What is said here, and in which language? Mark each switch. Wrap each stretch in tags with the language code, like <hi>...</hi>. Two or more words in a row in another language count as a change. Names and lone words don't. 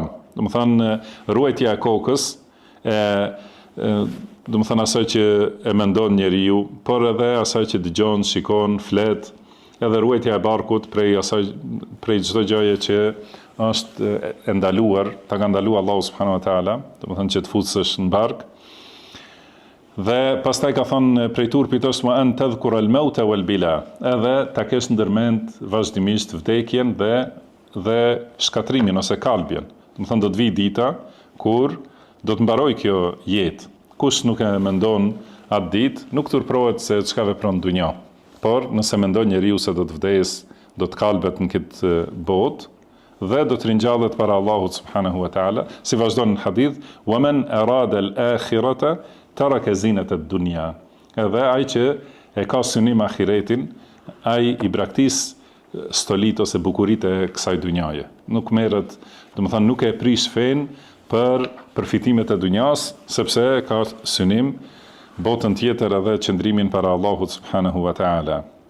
<sq>Domethënë ruajtja e kokës, domethënë asaj që e mendon njeriu, por edhe asaj që dëgjon, shikon, flet, edhe ruajtja e barkut prej çdo gjëje që është e ndaluar, ta ka ndaluar Allahu</sq> <ar>سبحانه وتعالى,</ar> <sq>domethënë që të futësh në bark. Dhe pastaj ka thënë prej turpit është</sq> <ar>ما أن تذكر الموت والبلى,</ar> <sq>edhe ta kesh ndërmend vazhdimisht vdekjen dhe shkatrimin ose kalbjen. Domethënë do të vijë dita kur do të mbaroj kjo jetë. Kush nuk e mendon atë ditë, nuk turprohet se çka vepron në dunja. Por nëse mendon njeriu se do të vdes, do të kalbet në këtë botë dhe do të ringjallet para Allahut</sq> <ar>سبحانه وتعالى,</ar> <sq>si vazhdon në hadith,</sq> <ar>ومن أراد الآخرة ترك زينة الدنيا.</ar> <sq>Edhe ai që e ka synim ahiretin, ai I braktis stolit ose bukuritë e kësaj dunjaje. Nuk merret, domethënë nuk e prish fen për përfitimet e dunjas, sepse ka synim botën tjetër edhe qëndrimin para Allahut</sq> <ar>سبحانه وتعالى.</ar>